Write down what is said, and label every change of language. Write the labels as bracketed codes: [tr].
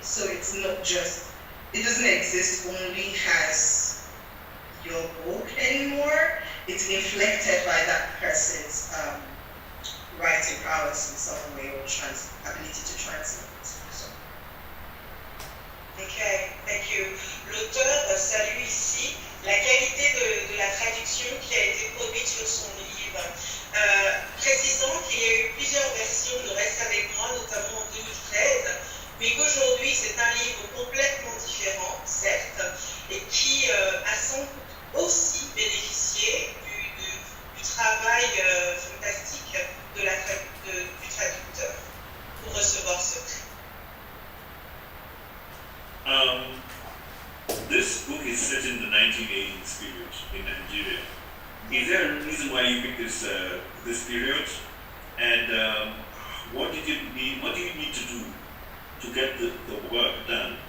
[en] So it's not just, it doesn't exist only as your book anymore. It's inflected by that person's writing prowess in some way or ability to translate. Ok, thank you. [fr] L'auteur salue ici la qualité de la traduction qui a été produite sur son livre, précisant qu'il y a eu plusieurs versions de Reste avec moi, notamment en 2013, mais qu'aujourd'hui c'est un livre complètement différent, certes, et qui a sans doute aussi bénéficié du travail fantastique du traducteur pour recevoir ce prix. [en] This book is set in the 1980s period in Nigeria. Is there a reason why you picked this period? And what do you need to do to get the work done?